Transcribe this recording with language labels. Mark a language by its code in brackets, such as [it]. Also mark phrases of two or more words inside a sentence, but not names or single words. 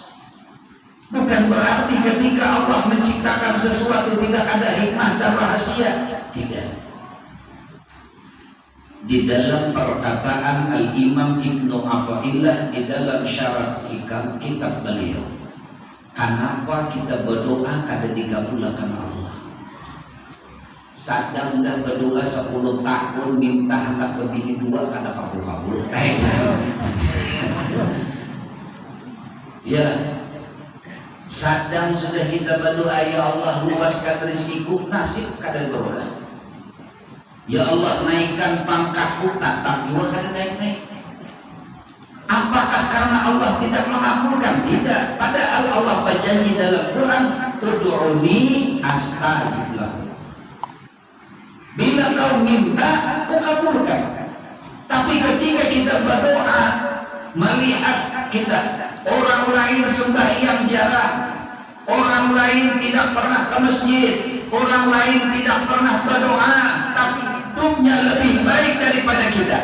[id] Bukan berarti ketika Allah menciptakan sesuatu tidak ada hikmah dan rahasia, tidak. Di dalam perkataan Al-Imam Ibnu Athaillah di dalam syarah kitab beliau, kenapa kita berdoa kada dikabulkan Allah? Sadang dah berdoa 10 tahun minta anak begini 2 [bjn] kada kabul-kabul. [id] Ya, sadang sudah kita berdoa, ya Allah luaskan rezekiku, nasib kada berdoa. Ya Allah naikkan pangkatku, tatap juga kada naik-naik. Apakah karena Allah tidak mengabulkan? Tidak. Padahal Allah berjanji dalam Quran, [ar] "Ud'uni astajib lakum." [id] Bila kau minta, aku kabulkan. Tapi ketika kita berdoa, melihat kita orang lain sembahyang jarang, orang lain tidak pernah ke masjid, orang lain tidak pernah berdoa, tapi hidupnya lebih baik daripada kita.